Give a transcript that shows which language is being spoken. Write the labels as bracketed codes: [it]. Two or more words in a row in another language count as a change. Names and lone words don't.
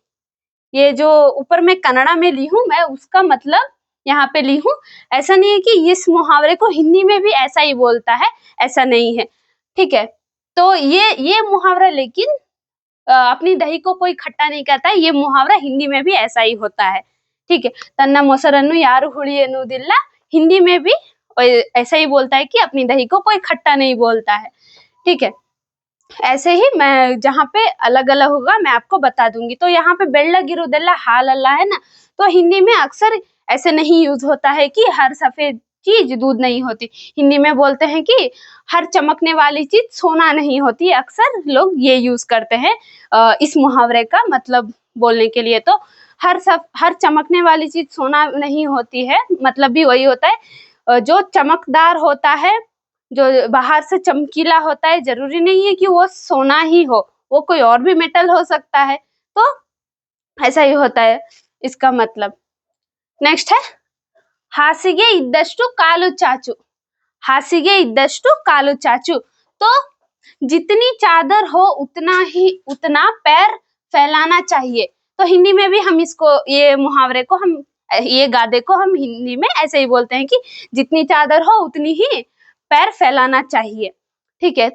[hi] ये जो ऊपर में कन्नड़ा में ली हूँ मैं उसका मतलब यहाँ पे ली हूँ। ऐसा नहीं है कि इस मुहावरे को हिंदी में भी ऐसा ही बोलता है, ऐसा नहीं है, ठीक है। तो ये मुहावरा, लेकिन अपनी दही को कोई खट्टा नहीं कहता है, ये मुहावरा हिंदी में भी ऐसा ही होता है, ठीक है। [kn] तन्ना ಮೊಸರನ್ನು ಯಾರು ಹುಳಿ ಎನ್ನುವುದಿಲ್ಲ, [hi] हिंदी में भी ऐसा ही बोलता है कि अपनी दही को कोई खट्टा नहीं बोलता है, ठीक है। ऐसे ही मैं जहाँ पे अलग अलग होगा मैं आपको बता दूंगी। तो यहाँ पे [kn] ಬೆಳ್ಳಗಿರುವುದೆಲ್ಲ ಹಾಲಲ್ಲ [hi] है ना, तो हिंदी में अक्सर ऐसे नहीं यूज होता है कि हर सफेद चीज दूध नहीं होती। हिंदी में बोलते हैं कि हर चमकने वाली चीज सोना नहीं होती, अक्सर लोग ये यूज करते हैं इस मुहावरे का मतलब बोलने के लिए। तो हर चमकने वाली चीज सोना नहीं होती है, मतलब भी वही होता है जो चमकदार होता है, जो बाहर से चमकीला होता है, जरूरी नहीं है कि वो सोना ही हो, वो कोई और भी मेटल हो सकता है। तो ऐसा ही होता है इसका मतलब। नेक्स्ट है [kn] ಹಾಸಿಗೆ ಇದ್ದಷ್ಟು ಕಾಲು ಚಾಚು, ಹಾಸಿಗೆ ಇದ್ದಷ್ಟು ಕಾಲು ಚಾಚು। [hi] तो जितनी चादर हो उतना पैर फैलाना चाहिए। तो हिंदी में भी हम इसको, ये मुहावरे को हम, ये गादे को हम हिंदी में ऐसे ही बोलते हैं कि जितनी चादर हो उतनी ही पैर फैलाना चाहिए, ठीक है।